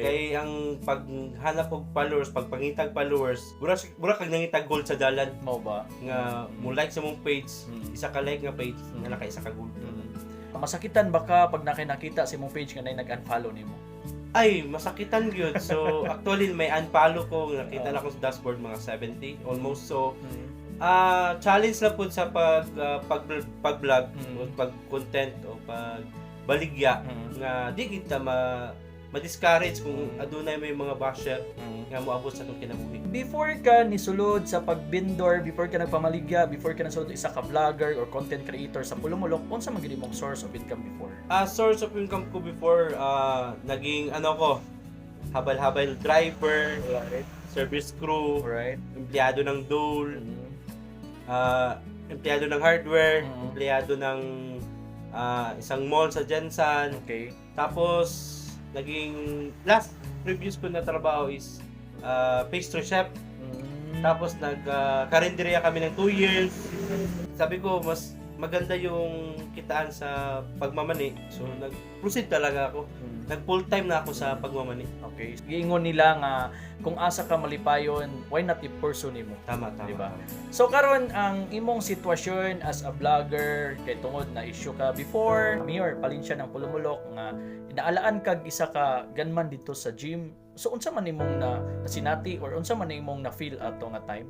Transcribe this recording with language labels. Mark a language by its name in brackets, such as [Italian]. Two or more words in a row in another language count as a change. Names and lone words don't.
[Cebuano] Kay ang paghanap og followers, pagpangitag followers, mura kag nangitag gold sa dalan Mao ba? nga mo like sa mong page, isa ka like nga page, Mm. nga naka isa ka gold. Masakitan ba ka pag nakita sa imong page nga nag-unfollow nimo? Ay, masakitan gyud. [English] So actually [Cebuano] may unfollow ko, nakita na ko sa dashboard mga 70 almost. So challenge na po sa pag-vlog, pag-content o pag-baligya nga di kita ma-discourage kung adunay may mga basher nga moabot sa itong kinabuhi. Before ka nisulod sa pag-vendor, before ka nagpamaligya, before ka nasulod isa ka vlogger or content creator sa Pulumulok, unsa man gyud imong [English] source of income [Cebuano] before? [English] Source of income [Filipino] ko before, naging habal-habal driver, [English] service crew, [Filipino] Alright. empleyado ng Dole, empleyado ng hardware, empleyado ng isang mall sa Jensen. Okay. Tapos, naging [English] last previous [Filipino] ko na trabaho [English] is pastry chef. [Filipino] Tapos, nag-karinderya kami ng 2 years. Sabi ko, mas maganda yung kitaan sa pagmamani. So, nag-proceed talaga ako. Nag-full time na ako sa pagmamani. [Cebuano] Okay. Giingon nila nga kung asa ka malipayon, [English] why not [Cebuano] i-pursue nimo? Tama. Diba? So karon ang imong sitwasyon [English] as a vlogger [Cebuano] kay tungod na issue ka before, mayor palin siya ng Pulumulok nga inaalaan kag isa ka gunman dito sa gym. So unsa man imong nasinati or unsa man imong na feel ato nga time?